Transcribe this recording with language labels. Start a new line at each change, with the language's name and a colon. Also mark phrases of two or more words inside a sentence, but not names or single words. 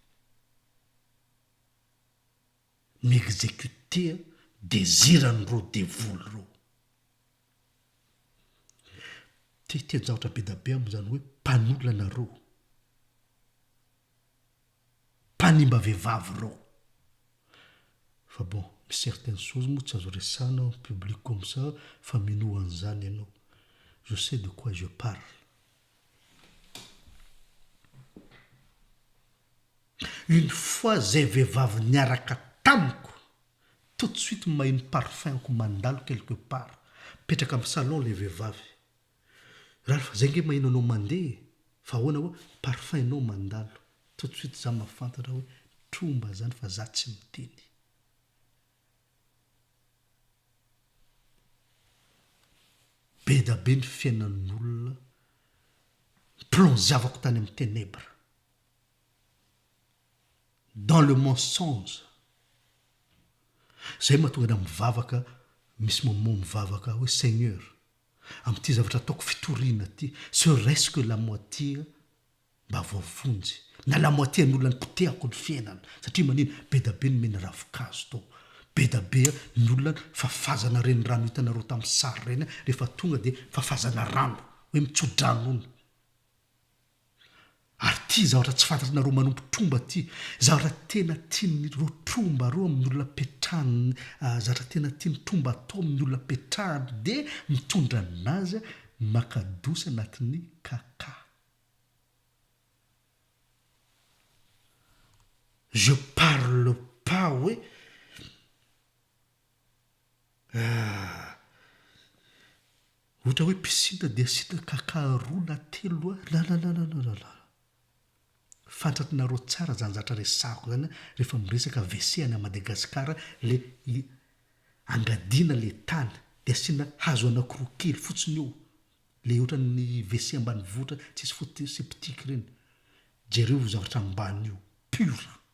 Malagasy: miexécuter désirany reo devoly reo ty zavatra be da be am'zany hoe mpanolana reo mpanimba vehivavy reo fa bon misy
French: certaines choses
Malagasy: moa tsy azo resana
French: en public comme ça
Malagasy: fa minoan'izany ianao
French: je sais de quoi je parle une fois
Malagasy: zay vehivavy niaraka tamiko
French: tout de suite
Malagasy: mahino parfumko mandalo
French: quelque part
Malagasy: petraka amin'ny salon le vehivavy raha fa zay nge mahino anao mandeha fa ahoana hoe parfum anao mandalo
French: tout de suite
Malagasy: za mahafantatra hoe tromba zany fa za tsy miteny be da be ny fiainan'olona plonziavako tany amin'ny ténèbre
French: dans le mensonge
Malagasy: zay mahatonga da mivavaka misy moment mivavaka hoe Seigneur amin'ity zavatra ataoko fitoriana ty
French: serait-ce que la moitié
Malagasy: mba voavonjy na
French: la moitié
Malagasy: ny olona ny potehako ny fiainana satria manino be da be ny mena ravikazo tao be da be ny olona fafazana reny rano hitanareo tamin'ny sary reny rehefa tonga de fafazana rano hoe mitsodranono ary ty zavatra tsy fantatrinareo manompo tromba ty zavatra tena tian'ireo tromba reo amin'ny olona petrahany zavatra tena tiany tromba atao amin'ny olona petrahany de mitondra anazy makadosy anatin'ny kaka
French: je parle pas oui
Malagasy: ohatra hoe pisina de asina kaka roa na telo la fantatrinareo tsara zany zatra resako zany rehefa miresaka WC any Madagasikara le angadina le tany de asina hazo anankiroa kely fotsiny eo le ohatran'ny WC ambany vohitra tsisy foty septique reny jereo zavatra ambany io pur